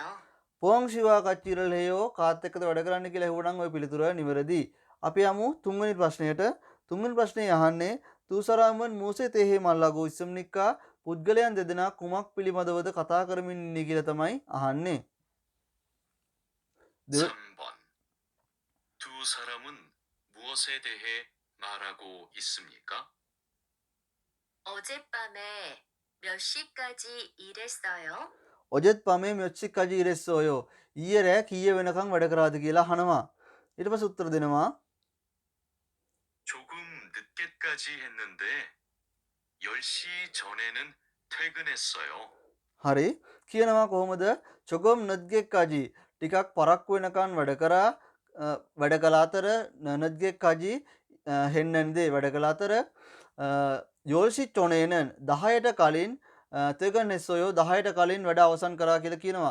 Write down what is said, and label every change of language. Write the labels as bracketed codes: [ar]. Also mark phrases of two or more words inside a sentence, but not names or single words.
[ko] 푸엉 씨와 같이일을 해요 [si] කාත් එක්කද වැඩ කරන්න කියලා හෙව්වනම් ওই පිළිතුර නිවැරදි. අපි යමු තුන්වෙනි ප්‍රශ්නයට. තුන්වෙනි ප්‍රශ්නේ අහන්නේ [ko] 두사람은 무엇에 대해 말하고 있습니까 [si] පුද්ගලයන් දෙදෙනා කුමක් පිළිබඳවද කතා කරමින් ඉන්නේ කියලා තමයි අහන්නේ. [ko] 3번. 두 사람은 무엇에 대해 말하고 있습니까? 어젯밤에 몇 시까지 일했어요? 어젯밤에 몇시까지 일했어요 [si] ඊයේ රෑ කීය වෙනකන් වැඩ කරාද කියලා අහනවා. ඊට පස්සේ උත්තර දෙනවා. [ko] 조금 늦게까지 했는데 10시 전에는 퇴근했어요. [si] හරි කියනවා කොහොමද? [ko] 조금 늦게까지 [si] ටිකක් පරක්කු වෙනකන් වැඩ කරා වැඩ කළ අතර [ko] 늦게까지 했는데 [si] වැඩ කළ අතර [ko] 10시 전에는 [si] 10ට කලින් [ko] 퇴근 했어요 [si] 10ට කලින් වැඩ අවසන් කරා කියලා කියනවා.